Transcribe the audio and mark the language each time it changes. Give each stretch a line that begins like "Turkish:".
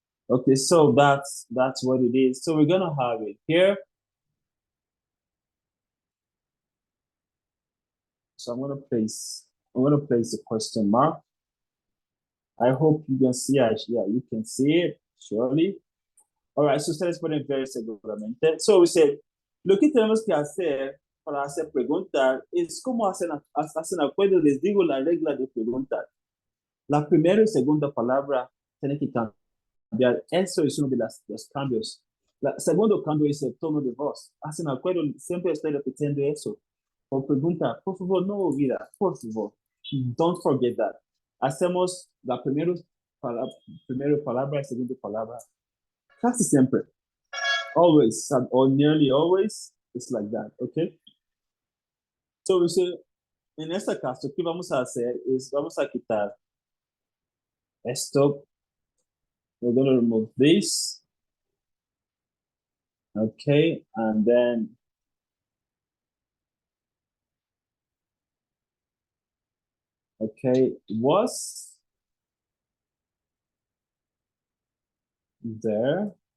English: Okay, so that's what it is. So we're gonna have it here. So I'm gonna place a question mark. I hope you can see it. Yeah, you can see it, surely.
Spanish: All right, so ustedes pueden ver seguramente.
English: So we said,
Spanish: lo que tenemos que hacer para hacer preguntas es como hacen acuerdo, les digo la regla de preguntar. La primera y segunda palabra tienen que cambiar. Eso es uno de los cambios. El segundo cambio es el tono de voz. Hacen acuerdo, siempre estoy repitiendo eso. Por pregunta, por favor, no olvida, por favor.
English: Don't forget that.
Spanish: Hacemos la primera palabra y segunda palabra. Casi siempre.
English: Always, or nearly always, it's like that, okay? So we say,
Spanish: en este caso, ¿qué vamos a hacer? Es, vamos a quitar esto.
English: We're going to remove this. Okay, and then okay, was there.